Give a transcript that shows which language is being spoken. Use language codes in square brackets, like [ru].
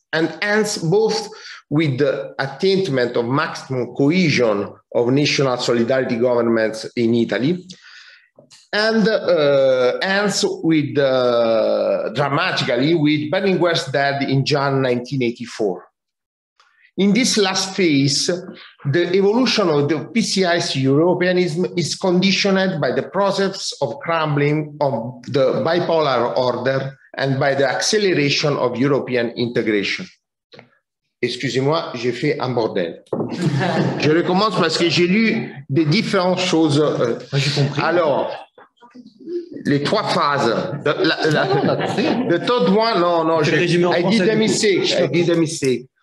[en] and hence both with the attainment of maximum cohesion of national solidarity governments in Italy, and ends with dramatically with Berlinguer's death in June 1984. In this last phase, the evolution of the PCI's Europeanism is conditioned by the process of crumbling of the bipolar order and by the acceleration of European integration. [fr] Excusez-moi, j'ai fait un bordel. Je recommence parce que j'ai lu des différentes choses. Alors, les trois phases. [en] The third one, no, I did a mistake.